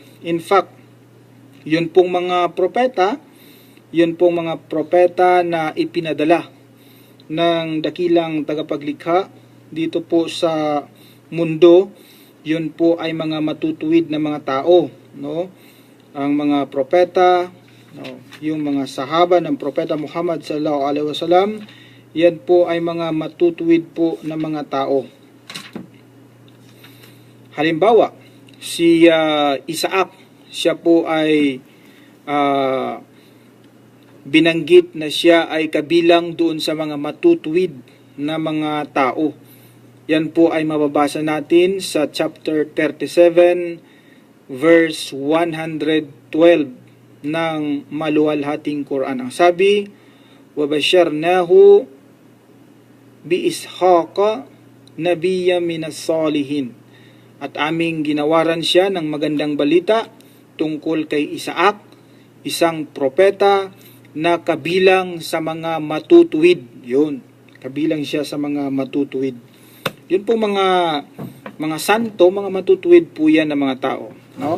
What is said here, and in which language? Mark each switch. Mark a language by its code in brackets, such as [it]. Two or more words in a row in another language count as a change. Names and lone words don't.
[tl] In fact, yun pong mga propeta na ipinadala ng dakilang tagapaglikha dito po sa mundo, yun po ay mga matutuwid na mga tao, no? Ang mga propeta, no? Yung mga sahaba ng propeta Muhammad [ar] صلى الله عليه وسلم, [tl] yan po ay mga matutuwid po na mga tao. Halimbawa, si Isaac, siya po ay binanggit na siya ay kabilang doon sa mga matutuwid na mga tao. Yan po ay mababasa natin sa chapter 37, verse 112 ng maluwalhating Quran. Ang sabi, [ar] وَبَشَّرْنَاهُ بِإِسْحَاقَ نَبِيًّا مِنَ الصَّالِحِينَ. [tl] At aming ginawaran siya ng magandang balita tungkol kay Isaac, isang propeta na kabilang sa mga matutuwid. Yun, kabilang siya sa mga matutuwid. Yun po mga santo, mga matutuwid po yan ng mga tao, no?